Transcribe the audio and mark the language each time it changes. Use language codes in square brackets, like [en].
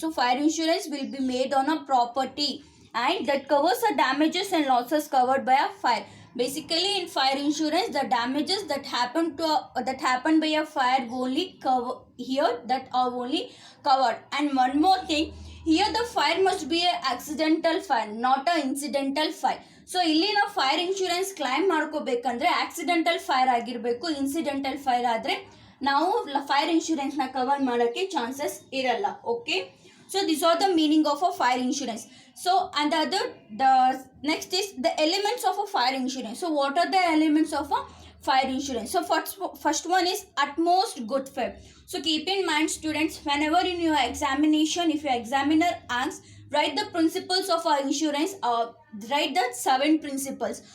[en] So fire insurance will be made on a property and that covers the damages and losses covered by a fire. Basically in fire insurance the damages that happen by a fire only cover here, that are only covered. And one more thing, here the fire must be an accidental fire, not an incidental fire. [kn] So ಇಲ್ಲಿ ನಾವು fire insurance claim ಮಾಡ್ಕೋಬೇಕಂದ್ರೆ accidental fire ಆಗಿರಬೇಕು. Incidental fire ಆದರೆ ನಾವು fire insurance ನ cover ಮಾಡೋಕ್ಕೆ chances ಇರಲ್ಲ. [en] Okay, so these are the meaning of a fire insurance. So and the next is the elements of a fire insurance. So what are the elements of a fire insurance? So first one is utmost good faith. So keep in mind students, whenever in your examination, if your examiner asks, write the principles of our insurance, write the 7 principles.